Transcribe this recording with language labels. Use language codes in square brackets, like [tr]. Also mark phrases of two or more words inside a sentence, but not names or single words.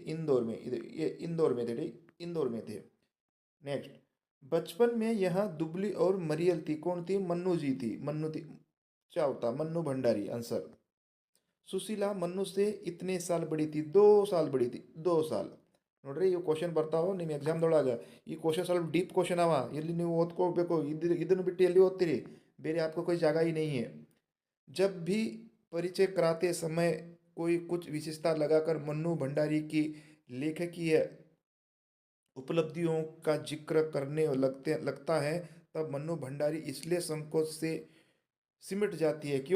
[hi] इंदौर में, ये इंदौर में थे, ठीक, इंदौर में थे। नेक्स्ट, बचपन में यह दुबली और मरियल थी। कौन थी? मन्नू जी थी। मन्नू थी, क्या होता? मन्नू भंडारी आंसर। सुशीला मन्नू से इतने साल बड़ी थी? 2 साल बड़ी थी। 2 साल। [kn] ನೋಡ್ರಿ ಇವು ಕ್ವಶನ್ ಬರ್ತಾವೆ ನಿಮ್ಮ ಎಕ್ಸಾಮ್ದೊಳಗೆ. ಈ ಕ್ವಶನ್ ಸ್ವಲ್ಪ [en] deep question [kn] ಅವ. ಇಲ್ಲಿ ನೀವು ಓದ್ಕೋಬೇಕು. ಇದನ್ನು ಬಿಟ್ಟು ಎಲ್ಲಿ ಓದ್ತೀರಿ? [hi] ಬೇರೆ आपको कोई जगह ही नहीं है. जब भी परिचय कराते समय कोई कुछ विशेषता लगाकर मन्नू भंडारी की लेखकीय उपलब्धियों का जिक्र करने लगता है, तब मन्नू भंडारी इसलिए संकोच से सिमट जाती है।